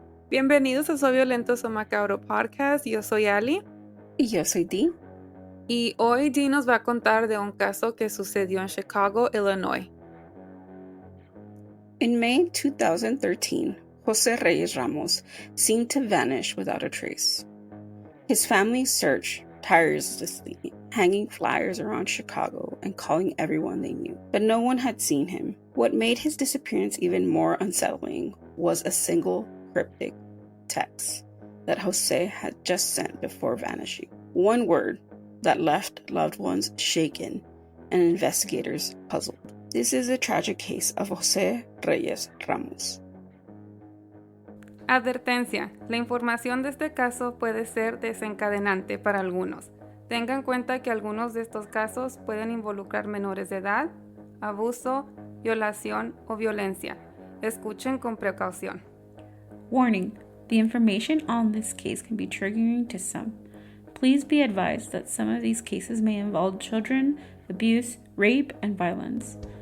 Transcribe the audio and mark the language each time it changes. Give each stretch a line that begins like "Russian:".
Spanish: Bienvenidos a Soy Violento, Soy Macabro Podcast. Yo soy Ali. Y yo soy Dee. Y hoy Dee nos va a contar de un caso que sucedió en Chicago, Illinois.
English: In May 2013, Jose Reyes Ramos seemed to vanish without a trace. His family searched tirelessly, hanging flyers around Chicago and calling everyone they knew, but no one had seen him. What made his disappearance even more unsettling was a single cryptic text that Jose had just sent before vanishing. One word that left loved ones shaken and investigators puzzled. This is a tragic case of Jose Reyes Ramos.
Spanish: Advertencia: la información de este caso puede ser desencadenante para algunos. Tenga en cuenta que algunos de estos casos pueden involucrar menores de edad, abuso, violación o violencia. Escuchen con precaución.
English: Warning: the information on this case can be triggering to some. Please be advised that some of these cases may involve children, abuse, rape, and violence.